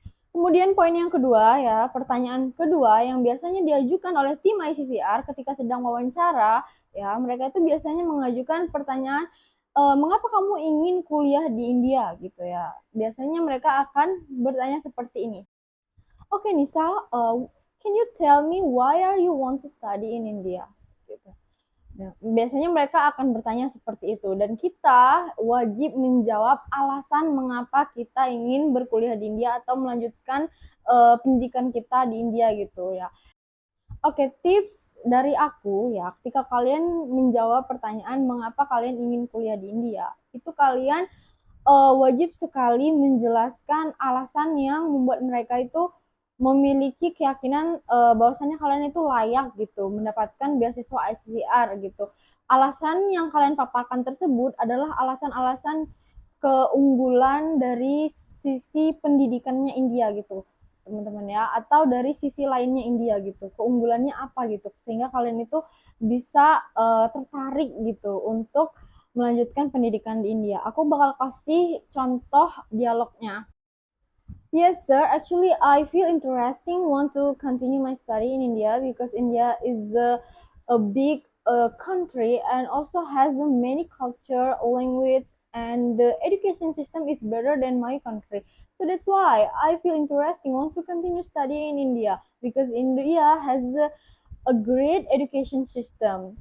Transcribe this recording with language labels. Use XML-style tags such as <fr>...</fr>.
<id>Kemudian poin yang kedua ya, pertanyaan kedua yang biasanya diajukan oleh tim ICCR ketika sedang wawancara, ya mereka itu biasanya mengajukan pertanyaan, mengapa kamu ingin kuliah di India gitu ya. Biasanya mereka akan bertanya seperti ini.</id> <en>Oke Nisa, can you tell me why are you want to study in India?</en> <id>Gitu. Nah, biasanya mereka akan bertanya seperti itu dan kita wajib menjawab alasan mengapa kita ingin berkuliah di India atau melanjutkan pendidikan kita di India gitu ya. Oke, tips dari aku ya, ketika kalian menjawab pertanyaan mengapa kalian ingin kuliah di India, itu kalian wajib sekali menjelaskan alasan yang membuat mereka itu memiliki keyakinan bahwasannya kalian itu layak gitu mendapatkan beasiswa ICCR gitu. Alasan yang kalian paparkan tersebut adalah alasan-alasan keunggulan dari sisi pendidikannya India gitu teman-teman ya, atau dari sisi lainnya India gitu, keunggulannya apa gitu sehingga kalian itu bisa tertarik gitu untuk melanjutkan pendidikan di India. Aku bakal kasih contoh dialognya.</id> <en>Yes, sir. Actually, I feel interesting. Want to continue my study in India because India is a big country and also has many culture, language, and the education system is better than my country. So that's why I feel interesting. Want to continue studying in India because India has a great education system.</en>